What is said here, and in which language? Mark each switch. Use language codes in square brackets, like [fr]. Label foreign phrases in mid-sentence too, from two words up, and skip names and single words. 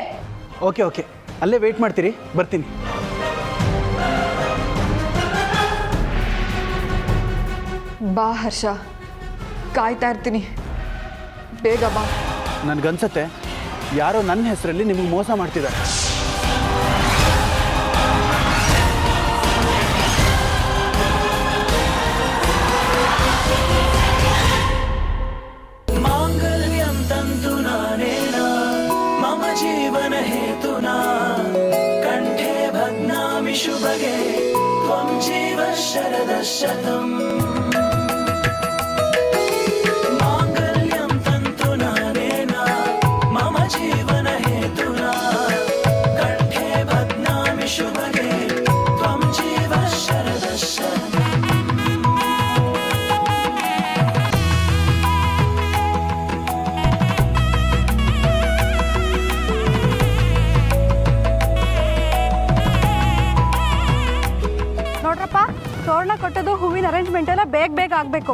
[en] okay okay, [kn] ಅಲ್ಲೇ ವೆಯ್ಟ್ ಮಾಡ್ತೀರಿ, ಬರ್ತೀನಿ. ಬಾ ಹರ್ಷ, ಕಾಯ್ತಾ ಇರ್ತೀನಿ. ಬೇಗ ಬಾ. ನನಗನ್ಸತ್ತೆ ಯಾರೋ ನನ್ನ ಹೆಸರಲ್ಲಿ ನಿಮಗೆ ಮೋಸ ಮಾಡ್ತಿದ್ದಾರೆ. [sa] जीवन हेतुना कंठे भग्नामि शुभगे त्वं जीव शरदशतम् मांगल्यं तन्तुना नेना मम जीवन हेतुना कंठे भग्नामि शुभगे त्वं जीव शरदशतम्. [kn] ನೋಡ್ರಪ್ಪ, ತೋರಣ ಕೊಟ್ಟೋದು ಹೂವಿನ ಅರೇಂಜ್ಮೆಂಟ್ ಎಲ್ಲ ಬೇಗ ಆಗಬೇಕು.